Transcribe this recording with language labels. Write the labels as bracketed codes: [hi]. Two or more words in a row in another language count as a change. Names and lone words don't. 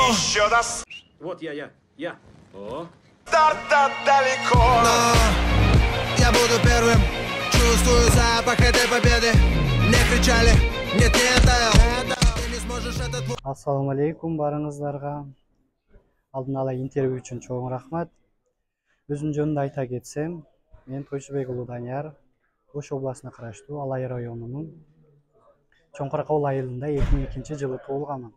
[ru] еще раз. Вот я. О. Старта далеко. Но я буду первым. Чувствую запах этой победы. Мне кричали, нет, не это. Ты не сможешь этот... [ky] Ассаламу алейкум барыңыздарга. Алдын ала интервью үчүн чоң рахмат. Өзүм жөнүндө айта кетсем, мен Тойшубек уулу Данияр, Ош областына караштуу Алай районунун Чоңкуракол айылында 2002-жылы туулганмын.